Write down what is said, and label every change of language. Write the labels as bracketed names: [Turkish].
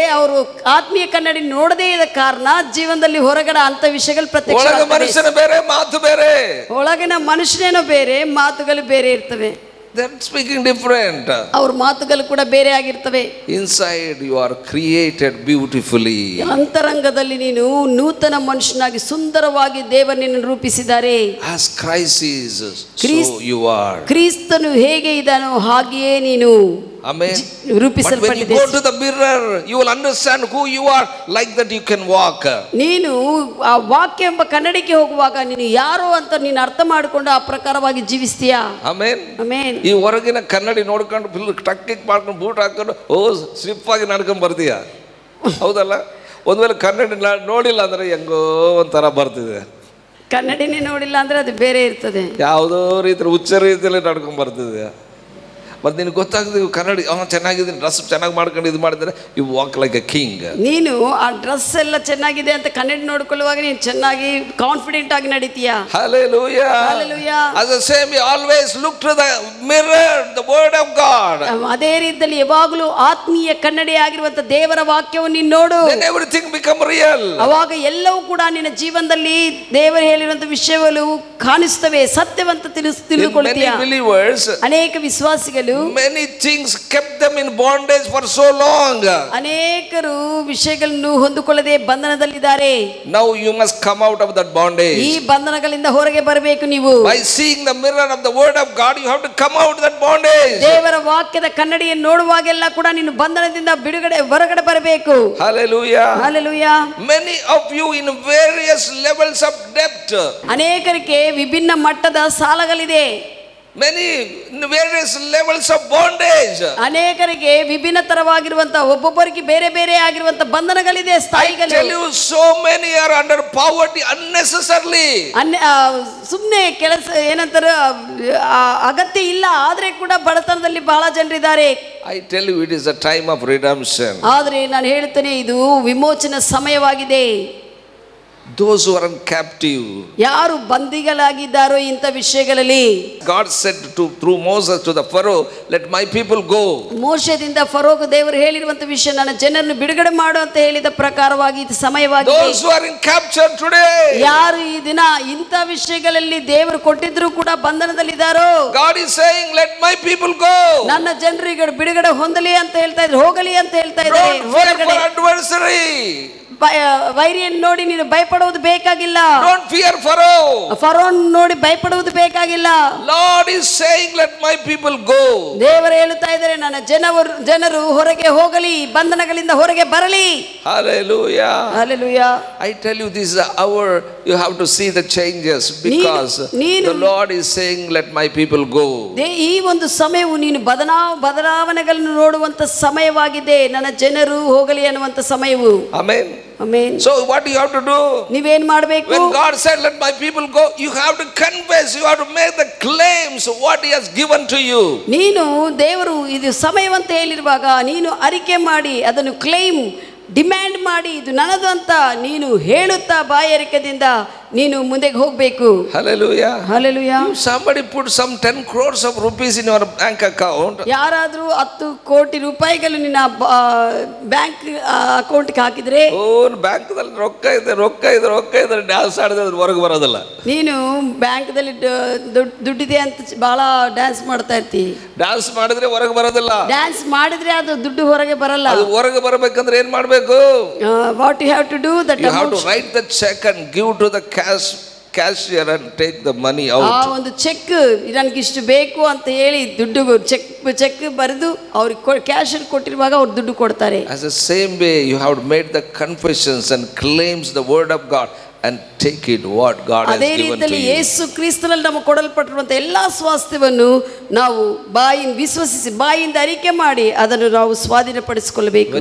[Kannada] ಅವರು ಆತ್ಮೀಯ ಕನ್ನಡಿ ನೋಡದೇ ಇದ್ದ ಕಾರಣ ಜೀವನದಲ್ಲಿ ಹೊರಗಡೆ ಅಂತ ವಿಷಯಗಳು ಪ್ರತ್ಯಕ್ಷ. ಮನುಷ್ಯನ ಬೇರೆ, ಮಾತು ಬೇರೆ. ಒಳಗಿನ ಮನುಷ್ಯನೇನೋ ಬೇರೆ, ಮಾತುಗಳು ಬೇರೆ ಇರ್ತವೆ. [English] Speaking different. [Kannada] ಅವ್ರ ಮಾತುಗಳು ಕೂಡ ಬೇರೆ ಆಗಿರ್ತವೆ. [English] Inside you are created beautifully. [Kannada] ಅಂತರಂಗದಲ್ಲಿ ನೀನು ನೂತನ ಮನುಷ್ಯನಾಗಿ ಸುಂದರವಾಗಿ ದೇವರು ನಿನ್ನನ್ನು ರೂಪಿಸಿದ್ದಾರೆ. [English] As Christ is, so you are. [Kannada] ಕ್ರಿಸ್ತನು ಹೇಗೆ ಇದ್ದಾನೋ ಹಾಗೆಯೇ ನೀನು ರೂಪಿಸಲ್ಪಟ್ಟಿದೆ. [English] Go to the mirror, you will understand who you are. Like that you can walk. [Kannada] ನೀನು ಆ ವಾಕ್ಯ ಎಂಬ ಕನ್ನಡಿಗೆ ಹೋಗುವಾಗ ನೀನು ಯಾರೋ ಅಂತ ನೀನು ಅರ್ಥ ಮಾಡಿಕೊಂಡು ಆ ಪ್ರಕಾರವಾಗಿ ಜೀವಿಸ್ತೀಯಾ. ಆಮೆನ್. ಆಮೆನ್. ಈ ಹೊರಗಿನ ಕನ್ನಡಿ ನೋಡ್ಕೊಂಡು ಫುಲ್ ಟಕ್ಕಿಕ್ ಮಾಡ್ಕೊಂಡು ಬೂಟ್ ಹಾಕೊಂಡು ಸ್ಲಿಪ್ ಆಗಿ ನಡ್ಕೊಂಡು ಬರ್ತೀಯ. ಹೌದಲ್ಲ? ಒಂದ್ ವೇಳೆ ಕನ್ನಡಿ ನೋಡಿಲ್ಲ ಅಂದ್ರೆ ಹೆಂಗೋ ಒಂಥರ ಬರ್ತಿದೆ. ಕನ್ನಡಿನೇ ನೋಡಿಲ್ಲ ಅಂದ್ರೆ ಅದು ಬೇರೆ ಇರ್ತದೆ. ಯಾವುದೋ ರೀತಿ ಹುಚ್ಚ ರೀತಿಯಲ್ಲಿ ನಡ್ಕೊಂಡ್ ಬರ್ತದೆ. ಮತ್ತೆ ನಿನಗೆ ಗೊತ್ತಾಗ್ತದೆ ಕನ್ನಡಿ ಚೆನ್ನಾಗಿದ್ದೀನಿ, ಡ್ರೆಸ್ ಚೆನ್ನಾಗಿ ಮಾಡ್ಕೊಂಡು ಇದು ಮಾಡಿದ್ರೆ [English] You walk like a king. [Kannada] ನೀನು ಆ ಡ್ರೆಸ್ ಎಲ್ಲ ಚೆನ್ನಾಗಿದೆ ಅಂತ ಕನ್ನಡಿ ನೋಡ್ಕೊಳ್ಳುವಾಗ ನೀನು ಚೆನ್ನಾಗಿ ಕಾನ್ಫಿಡೆಂಟ್ ಆಗಿ ನಡೀತೀಯಾ. [English] Hallelujah. Hallelujah. As the same we always look to the mirror, the word of God. [Kannada] ಅದೇ ರೀತಿಯಲ್ಲಿ ಯಾವಾಗಲೂ ಆತ್ಮೀಯ ಕನ್ನಡಿ ಆಗಿರುವಂತ ದೇವರ ವಾಕ್ಯವನ್ನು ನೀನು ನೋಡು. [English] Then everything become real. [Kannada] ಅವಾಗ ಎಲ್ಲವೂ ಕೂಡ ನಿನ್ನ ಜೀವನದಲ್ಲಿ ದೇವರು ಹೇಳಿರುವಂತ ವಿಷಯಗಳು ಕಾಣಿಸ್ತವೆ, ಸತ್ಯವಂತ ತಿಳಿದುಕೊಳ್ಳುತ್ತೀಯ. [English] Many believers, [Kannada] ಅನೇಕ ವಿಶ್ವಾಸಿಗಳು [English] many things kept them in bondage for so long. [Kannada] ಅನೇಕರು ವಿಷಯಗಳನ್ನು ಹೊಂದಿಕೊಳ್ಳದೆ ಬಂಧನದಲ್ಲಿದ್ದಾರೆ. [English] Now you must come out of that bondage. [Kannada] ಈ ಬಂಧನಗಳಿಂದ ಹೊರಗೆ ಬರಬೇಕು ನೀವು. [English] By seeing the mirror of the word of God, you have to come out of that bondage. [Kannada] ದೇವರ ವಾಕ್ಯದ ಕನ್ನಡಿಯನ್ನು ನೋಡುವಾಗೆಲ್ಲ ಕೂಡ ನೀನು ಬಂಧನದಿಂದ ಹೊರಗಡೆ ಬರಬೇಕು. [English] Hallelujah. Hallelujah. Many of you in various levels of debt. [Kannada] ಅನೇಕರಿಗೆ ವಿಭಿನ್ನ ಮಟ್ಟದ ಸಾಲಗಳಿದೆ. [English] Many various levels of bondage. [Kannada] ಅನೇಕರಿಗೆ ವಿಭಿನ್ನ ತರವಾಗಿರುವಂತ, ಒಬ್ಬೊಬ್ಬರಿಗೆ ಬೇರೆ ಬೇರೆ ಆಗಿರುವಂತ ಬಂಧನಗಳಿದೆ, ಸ್ಥಾಯಿಗಳು. [English] I tell you, so many are under poverty unnecessarily. [Kannada] ಸುಮ್ಮನೆ ಕೆಲಸ ಏನಂತಾರೆ ಅಗತ್ಯ ಇಲ್ಲ ಆದ್ರೆ ಕೂಡ ಬಡತನದಲ್ಲಿ ಬಹಳ ಜನರಿದ್ದಾರೆ. [English] I tell you, it is a time of redemption. [Kannada] ಆದ್ರೆ ನಾನು ಹೇಳ್ತೇನೆ, ಇದು ವಿಮೋಚನಾ ಸಮಯವಾಗಿದೆ. [English] Those who are in captive, [Kannada] ಯಾರು ಬಂದಿಗಳಾಗಿದ್ದಾರೋ ಇಂಥ ವಿಷಯಗಳಲ್ಲಿ, [English] God said through Moses to the Pharaoh, let my people go. [Kannada] ಮೋಶೆದಿಂದ ಫರೋಗ ದೇವರು ಹೇಳಿರುವಂತ ವಿಷಯ, ನನ್ನ ಜನರನ್ನು ಬಿಡುಗಡೆ ಮಾಡು ಅಂತ ಹೇಳಿದ ಪ್ರಕಾರವಾಗಿ ಇದು ಸಮಯವಾಗಿದೆ. [English] Those who are in capture today, [Kannada] ಯಾರು ಈ ದಿನ ಇಂಥ ವಿಷಯಗಳಲ್ಲಿ ದೇವರು ಕೊಟ್ಟಿದ್ರು ಕೂಡ ಬಂಧನದಲ್ಲಿದ್ದಾರೋ, [English] God is saying let my people go. [Kannada] ನನ್ನ ಜನರಿಗೆ ಬಿಡುಗಡೆ ಹೊಂದಲಿ ಅಂತ ಹೇಳ್ತಾ ಇದ್ರು, ಹೋಗಲಿ ಅಂತ ಹೇಳ್ತಾ ಇದ್ದಾರೆ. [English] Don't fear for adversary. [Kannada] ವೈರಿಯನ್ನು ನೋಡಿ ನೀನು ಭಯಪಡುವುದು ಬೇಕಾಗಿಲ್ಲ. [English] Don't fear Pharaoh. [Kannada] ಫರೋನ್ ನೋಡಿ ಭಯಪಡುವುದು ಬೇಕಾಗಿಲ್ಲ. [English] Lord is saying let my people go. [Kannada] ದೇವರು ಹೇಳುತ್ತಾ ಇದ್ದಾರೆ, ನನ್ನ ಜನರು ಹೊರಗೆ ಹೋಗಲಿ, ಬಂಧನಗಳಿಂದ ಹೊರಗೆ ಬರಲಿ. [English] Hallelujah. Hallelujah. I tell you, this is the hour you have to see the changes, because the Lord is saying let my people go. [Kannada] ಈ ಒಂದು ಸಮಯವು ನೀನು ಬದಲಾವಣೆಗಳನ್ನು ನೋಡುವಂತ ಸಮಯವಾಗಿದೆ. ನನ್ನ ಜನರು ಹೋಗಲಿ ಅನ್ನುವಂತ ಸಮಯವು. [English] Amen. Amen. So what do you have to do? [Kannada] ನೀವೇನ್ ಮಾಡಬೇಕು? [English] When God said let my people go, you have to confess, you have to make the claims what he has given to you. [Kannada] ನೀನು ದೇವರು ಇದು ಸಮಯವಂತ ಹೇಳಿರುವಾಗ ನೀನು ಅರಿಕೆ ಮಾಡಿ ಅದನ್ನು claim demand ಮಾಡಿ ಇದು ನನ್ನದು ಅಂತ ನೀನು ಹೇಳುತ್ತಾ ಬಾಯರಿಕೆದಿಂದ ನೀನು ಮುಂದೆಗೆ ಹೋಗಬೇಕು. [English] Hallelujah. Hallelujah. If somebody put some 10 crores of rupees in your bank account, [Kannada] ಯಾರಾದರೂ 10 ಕೋಟಿ ರೂಪಾಯಿಗಳು ನಿನ್ನ ಬ್ಯಾಂಕ್ ಅಕೌಂಟ್ಗೆ ಹಾಕಿದ್ರೆ, ಬ್ಯಾಂಕ್ದಲ್ಲಿ ರೊಕ್ಕ ಇದೆ ಡ್ಯಾನ್ಸ್ ಆಡಿದ್ರೆ ಹೊರಗೆ ಬರೋದಿಲ್ಲ. ನೀನು ಬ್ಯಾಂಕ್ದಲ್ಲಿ ದುಡ್ಡಿದೆ ಅಂತ ಬಹಳ ಡ್ಯಾನ್ಸ್ ಮಾಡ್ತಾ ಇರ್ತಿ. ಡ್ಯಾನ್ಸ್ ಮಾಡಿದ್ರೆ ಹೊರಗೆ ಬರೋದಿಲ್ಲ. ಡ್ಯಾನ್ಸ್ ಮಾಡಿದ್ರೆ ಅದು ದುಡ್ಡು ಹೊರಗೆ ಬರಲ್ಲ. ಅದು ಹೊರಗೆ ಬರಬೇಕಂದ್ರೆ ಏನ್ ಮಾಡಬೇಕು? [English] What you have to do, that you have to write the check and give to the cashier and take the money out. [Kannada] ಆ ಒಂದು ಚೆಕ್ ನನಗೆ ಇಷ್ಟು ಬೇಕು ಅಂತ ಹೇಳಿ ದುಡ್ಡು ಚೆಕ್ ಬರೆದು ಅವ್ರಿಗೆ ಕ್ಯಾಶಿಯರ್ ಕೊಟ್ಟಿರುವಾಗ ಅವ್ರು ದುಡ್ಡು ಕೊಡ್ತಾರೆ. [English] As the same way you have made the confessions and claims the word of God and take it what God has given to you. [Kannada] ಅದೇ ರೀತಿಯಲ್ಲಿ ಯೇಸು ಕ್ರಿಸ್ತನಲ್ಲಿ ನಮಗೆ ಕೊಡಲ್ಪಟ್ಟಿರುವಂತ ಎಲ್ಲಾ ಸ್ವಾಸ್ಥ್ಯವನ್ನು ನಾವು ವಿಶ್ವಸಿಸಿ ಬಾಯಿಂದ ಅರಿಕೆ ಮಾಡಿ ಅದನ್ನು ನಾವು ಸ್ವಾಧೀನಪಡಿಸಿಕೊಳ್ಳಬೇಕು.